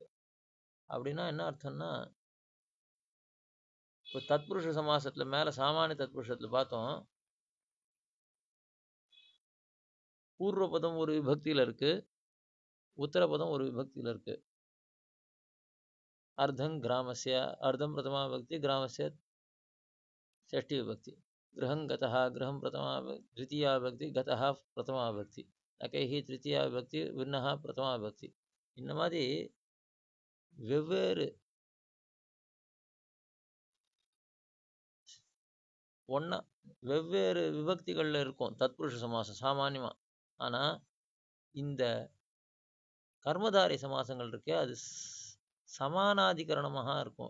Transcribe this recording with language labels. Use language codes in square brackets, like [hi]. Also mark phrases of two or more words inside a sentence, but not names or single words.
[ta] அப்படின்னா என்ன அர்த்தம்னா, இப்போ தத்புருஷ சமாசத்துல மேல சாமானிய தத்புருஷத்துல பார்த்தோம், பூர்வபதம் ஒரு விபக்தியில இருக்கு, உத்தரபதம் ஒரு விபக்தியில இருக்கு. [sa] अर्धम् ग्रामस्य, अर्धम् प्रथमा विभक्ति, ग्रामस्य षष्ठी विभक्ति. गृहं गतः, गृहं प्रथमा द्वितीया विभक्ति, गतः प्रथमा विभक्ति, नकैः तृतीया विभक्ति, विन्नः प्रथमा विभक्ति. [ta] இந்த மாதிரி வெவ்வேறு வெவ்வேறு விபக்திகள்ல இருக்கும் தத்புருஷ சமாசம் சாமானியமா. ஆனா இந்த கர்மதாரி சமாசங்கள் இருக்கே, அது சமானாதிகரணமாக இருக்கும்.